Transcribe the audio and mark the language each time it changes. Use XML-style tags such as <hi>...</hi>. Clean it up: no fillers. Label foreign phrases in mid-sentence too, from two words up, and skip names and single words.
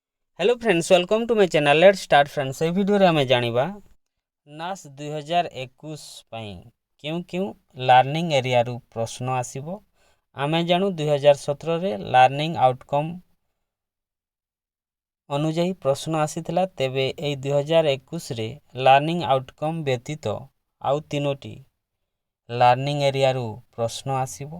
<en>Hello friends, welcome to my channel. Let's start friends.</en> <or>ଏଇ ଭିଡିଓରେ ଆମେ ଜାଣିବା ନାସ୍ 2021 ପାଇଁ କେଉଁ କେଉଁ</or> <en>learning areaରୁ</en> <or>ପ୍ରଶ୍ନ ଆସିବ। ଆମେ ଜାଣୁ 2017ରେ</or> <en>learning outcome</en> <or>ଅନୁଯାୟୀ ପ୍ରଶ୍ନ ଆସିଥିଲା। ତେବେ ଏହି 2021ରେ</or> <en>learning outcome</en> <or>ବ୍ୟତୀତ ଆଉ ତିନୋଟି</or> <en>learning areaରୁ</en> <or>ପ୍ରଶ୍ନ ଆସିବ।</or>